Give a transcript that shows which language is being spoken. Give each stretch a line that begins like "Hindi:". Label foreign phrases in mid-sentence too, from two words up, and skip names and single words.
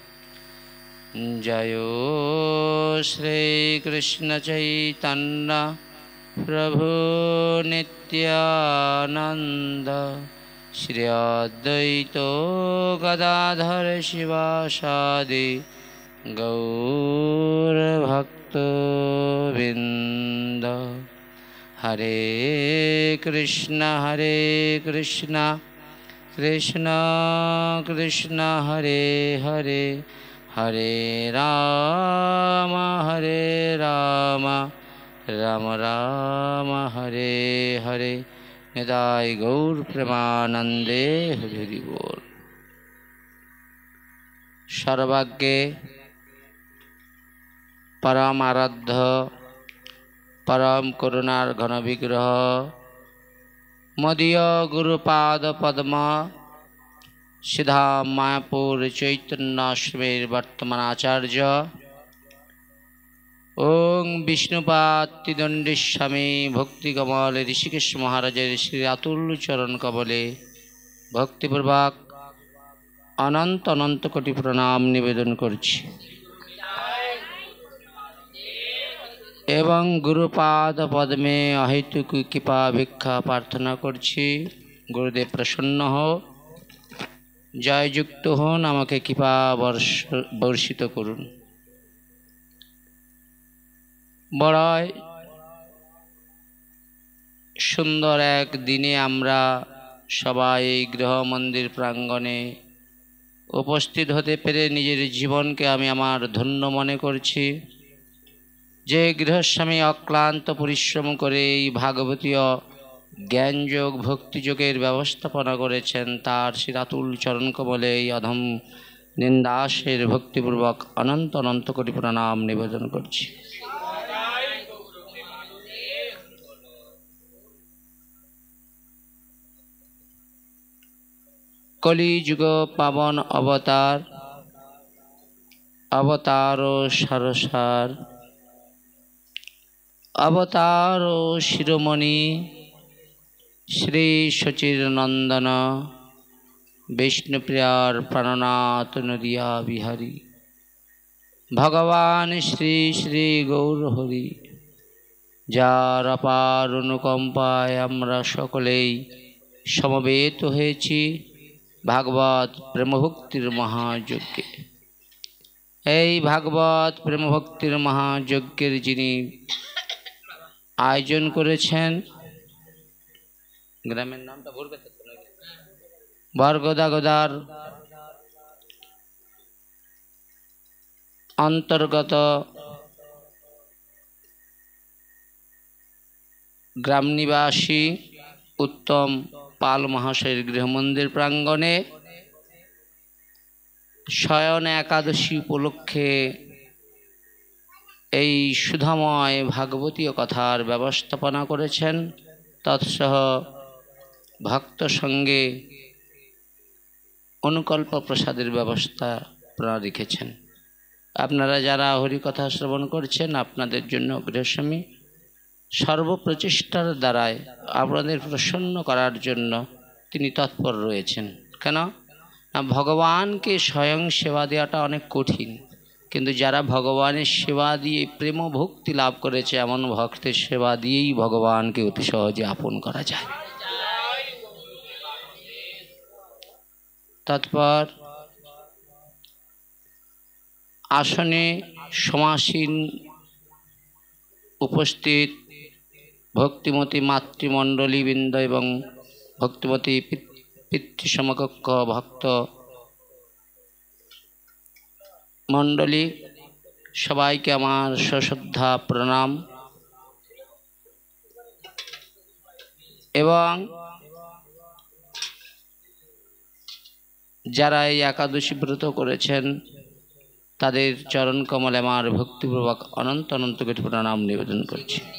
Sanskrit: जय श्री कृष्ण चैतन्य प्रभु नित्यानंद श्री अद्वैत गदाधर शिवासादि गौर भक्तवृंद। हरे कृष्ण कृष्ण कृष्ण हरे हरे हरे राम राम राम हरे हरे।
Bangla: নিতাই গৌর প্রেমানন্দে হরি বোল। সর্বজ্ঞে পরম আরাধ্য পরম করুণার ঘন বিগ্রহ মদীয় গুরুপাদ পদ্ম সিদ্ধা মায়াপুর চৈতন্যাশ্রমের বর্তমান আচার্য ওঁ বিষ্ণুপাদ ত্রিদণ্ডী স্বামী ভক্তিকমল ঋষিকেশ মহারাজের শ্রী অতুল্য চরণ কমলে ভক্তিপূর্বক অনন্ত অনন্ত কোটি প্রণাম নিবেদন করছি এবং গুরুপাদ পদ্মে অহেতুক কৃপা ভিক্ষা প্রার্থনা করছি। গুরুদেব প্রসন্ন হোন জয়যুক্ত হন আমাকে কৃপা বর্ষিত করুন। বড়ই সুন্দর এক দিনে আমরা সবাই গৃহ মন্দির প্রাঙ্গণে উপস্থিত হতে পেরে নিজের জীবন কে আমি আমার ধন্য মনে করছি। যে গৃহস্বামী অক্লান্ত পরিশ্রম করে ভাগবতীয় জ্ঞানযোগ ভক্তিযোগের ব্যবস্থাপনা করেছেন তাঁর শ্রী অতুল চরণ কমলে অধম নিন্দাসের ভক্তিপূর্বক অনন্ত অনন্ত কোটি প্রণাম নিবেদন করছি। কলিযুগ পাবন অবতার অবতারো সরসার অবতারো শিরোমণি শ্রী শচীরনন্দন বিষ্ণুপ্রিয়ার প্রাণনাথ নদিয়া বিহারী ভগবান শ্রী শ্রী গৌর হরি যাঁর অপার অনুকম্পায় আমরা সকলেই সমবেত হয়েছি ভাগবত প্রেমভক্তির মহাযজ্ঞে। এই ভাগবত প্রেমভক্তির महायज्ञের যিনি आयोजन করেছেন গ্রামের নামটা বলবে তো বরগদাগদার অন্তর্গত গ্রাম নিবাসী উত্তম পাল মহাশয়ের গৃহ মন্দির প্রাঙ্গণে শয়ন একাদশী উপলক্ষে এই সুধাময় ভাগবতীয় কথার ব্যবস্থাপনা করেছেন। তৎসহ ভক্ত সঙ্গে অনুকল্প প্রসাদের ব্যবস্থা আপনারা রেখেছেন। আপনারা যারা হরিকথা শ্রবণ করছেন আপনাদের জন্য গৃহস্বামী সর্বপ্রচেষ্টার দ্বারায় আপনাদের প্রসন্ন করার জন্য তিনি তৎপর রয়েছেন। কেন না ভগবানকে স্বয়ং সেবা দেওয়াটা অনেক কঠিন, কিন্তু যারা ভগবানের সেবা দিয়ে প্রেম ভক্তি লাভ করেছে এমন ভক্তের সেবা দিয়েই ভগবানকে অতি সহজে আপন করা যায়। তৎপর আসনে সমাসীন উপস্থিত ভক্তিমতী মাতৃমণ্ডলী বৃন্দ এবং ভক্তিমতী পিতৃসমকক্ষ ভক্ত মণ্ডলী সবাই কে আমার সশ্রদ্ধা প্রণাম এবং যারা এই একাদশী ব্রত করেছেন তাদের চরণ কমলে আমার ভক্তিপূর্বক অনন্ত অনন্ত কোটি প্রণাম নিবেদন করছি।